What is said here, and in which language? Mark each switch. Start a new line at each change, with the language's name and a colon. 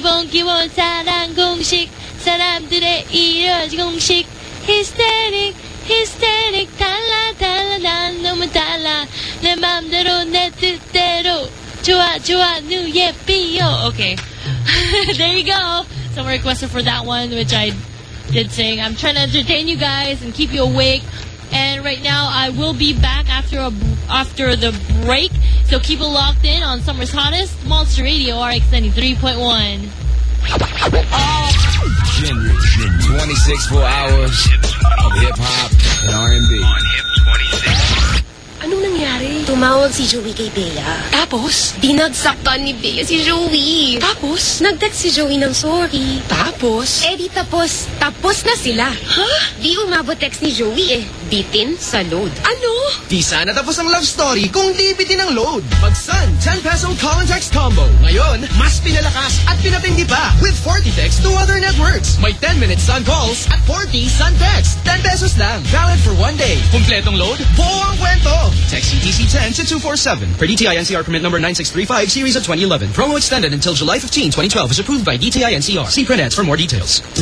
Korean: 기본 사랑 공식 사람들의 이런 공식 히스테릭 히스테릭 달라 난 너무 달라 내 맘대로 내 뜻대로 좋아 누에 비어 okay.
English: There you go. Someone requested for that one, which I did sing. I'm trying to entertain you guys and keep you awake. And right now, I will be back after the break. So keep it locked in on Summer's Hottest, Monster Radio RX 93.1. Generation 26 full hours of hip-hop and R&B.
Filipino: Anong nangyari? Tumawag si Joey kay Bea. Tapos? Dinagsaktan ni Bea si Joey. Tapos? Nag-text si Joey ng sorry. Tapos? Eh di tapos. Tapos na sila. Huh? Di umabot text ni Joey eh. Bitin sa load. Ano? Di sana tapos ang love story kung di bitin ang load. Pagsan, 10 pesong
English: call and text combo.
Filipino: Ngayon, mas pinalakas at pinatindi pa.
English: With 40 texts to other networks. May 10 minutes sun calls at 40 sun texts. 10 pesos lang. Valid for one day.
Filipino: Kumpletong load? Buo ang kwento.
English: Text CTC10 to 247. For DTI NCR permit number 9635 series of 2011. Promo extended until July 15, 2012 is approved by DTI NCR. See print ads for more details.